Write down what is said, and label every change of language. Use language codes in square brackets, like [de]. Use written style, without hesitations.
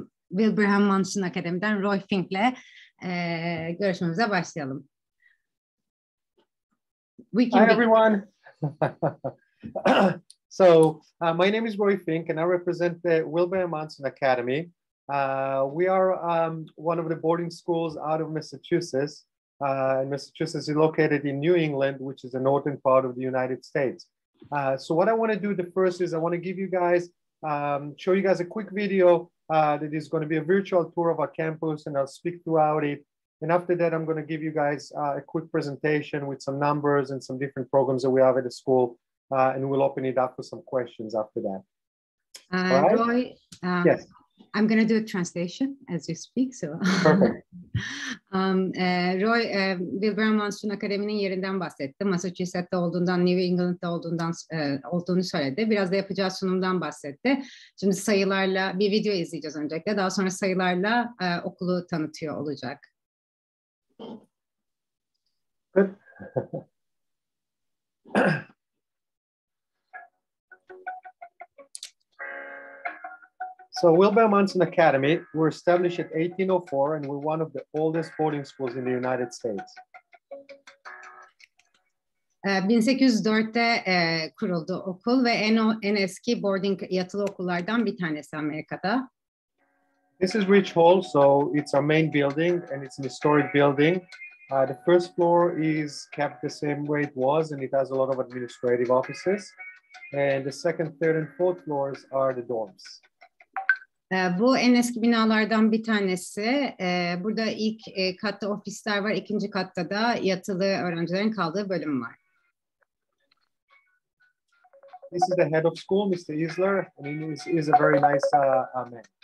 [tr] Wilbraham Monson Akademi'den Roy Fink'le görüşmemize başlayalım. [en] Hi everyone. So my name is Roy Fink and I represent the Wilbraham Monson Academy. We are one of the boarding schools out of Massachusetts. Massachusetts is located in New England, which is the northern part of the United States. So what I want to do the first is I want to give you guys, show you guys a quick video that is going to be a virtual tour of our campus, and I'll speak throughout it. And after that, I'm going to give you guys a quick presentation with some numbers and some different programs that we have at the school, and we'll open it up for some questions after that. Right? Roy, yes. I'm going to do a translation as you speak. So. Perfect. [tr] Roy, Wilbraham Monson Akademi'nin yerinden bahsetti. Massachusetts'te olduğundan, New England'da olduğunu söyledi. Biraz da yapacağı sunumdan bahsetti. Şimdi sayılarla bir video izleyeceğiz öncelikle. Daha sonra sayılarla okulu tanıtıyor olacak. [en] Good. So Wilbraham Monson Academy, we're established at 1804 and we're one of the oldest boarding schools in the United States. [tr] 1804'te kuruldu okul ve en eski boarding yatılı okullardan bir tanesi Amerika'da. [en] This is Rich Hall, so it's our main building and it's an historic building. The first floor is kept the same way it was and it has a lot of administrative offices. And the second, third and fourth floors are the dorms. [tr] Bu en eski binalardan bir tanesi. Burada ilk katta ofisler var, ikinci katta da yatılı öğrencilerin kaldığı bölüm var. [en] This is the head of school, Mr. Isler, and he is a very nice man.